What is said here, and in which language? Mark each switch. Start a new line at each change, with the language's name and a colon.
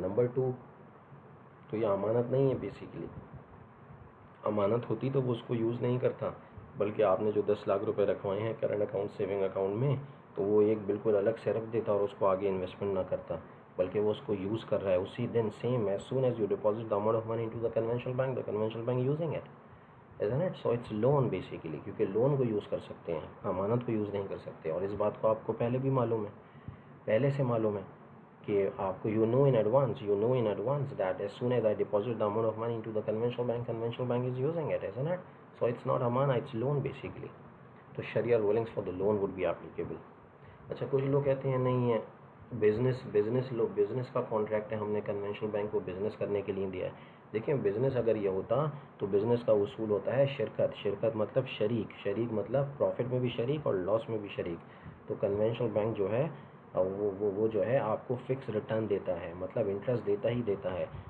Urdu: Number 2, تو یہ امانت نہیں ہے. بیسیکلی امانت ہوتی تو وہ اس کو یوز نہیں کرتا, بلکہ آپ نے جو 10 لاکھ روپے رکھوائے ہیں کرنٹ اکاؤنٹ سیونگ اکاؤنٹ میں, تو وہ ایک بالکل الگ سے رکھ دیتا اور اس کو آگے انویسٹمنٹ نہ کرتا, بلکہ وہ اس کو یوز کر رہا ہے اسی دن.
English: Same as soon as you deposit the amount of money into the conventional bank, the conventional bank using it, isn't it? So it's loan
Urdu: basically, کیونکہ لون کو یوز کر سکتے ہیں, امانت کو یوز نہیں کر سکتے. اور اس بات کو آپ کو
English: پہلے بھی معلوم ہے, پہلے سے معلوم ہے کہ آپ کو you know in advance that as soon as I deposit the amount of money into the conventional bank is using it, isn't it? So it's not amana, it's loan basically. تو شریعہ rulings for the loan would be applicable.
Urdu: اچھا کچھ لوگ کہتے ہیں نہیں ہے business کا contract ہے, ہم نے کنونشنل بینک کو بزنس کرنے کے لیے دیا ہے. دیکھیں بزنس اگر یہ ہوتا تو بزنس کا اصول ہوتا ہے شرکت مطلب شریک مطلب پروفٹ میں بھی شریک اور لاس میں بھی شریک. تو کنونشنل بینک جو ہے وہ جو ہے آپ کو فکس ریٹرن دیتا ہے, مطلب انٹرسٹ دیتا ہی دیتا ہے.